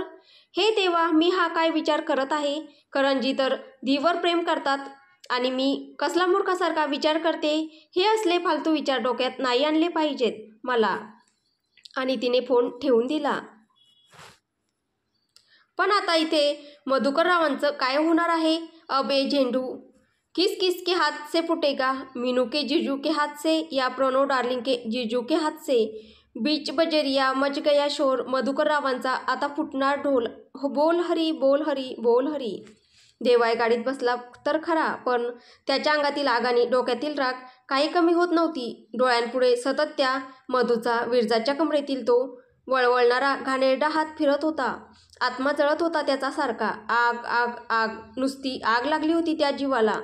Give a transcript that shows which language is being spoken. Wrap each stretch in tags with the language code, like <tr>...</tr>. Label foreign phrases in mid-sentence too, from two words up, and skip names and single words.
<mr>हे देवा, मी हा काय विचार करत आहे. करणजी तर दीवर प्रेम करतात आणि मी कसला मूर्खासारखा विचार करते. हे असले फालतू विचार डोक्यात नाही आणले पाहिजेत मला. आणि तिने फोन ठेवून दिला. पण आता इथे मधुकर रावांचं काय होणार आहे?</mr> <hi>अबे झेंडू, किस किस के हाथ से फुटेगा? मीनू के जीजू के हाथ से या प्रणव डार्लिंग के जीजू के हाथ से? बीच बजरिया मच गया शोर.</hi> <mr>मधुकर रावांचा आता फुटणार ढोल. बोल हरी, बोल हरी, बोल हरी. देवाय गाडीत बसला तर खरा, पण त्याच्या अंगातील आग आणि डोक्यातील राग काही कमी होत नव्हती. डोळ्यांपुढे सतत त्या मधूचा, विरजाच्या कमरेतील तो वळवळणारा घाणेरडा हात फिरत होता. आत्मा जळत होता त्याचा सारखा. आग आग आग, नुसती आग लागली होती त्या जीवाला.</mr>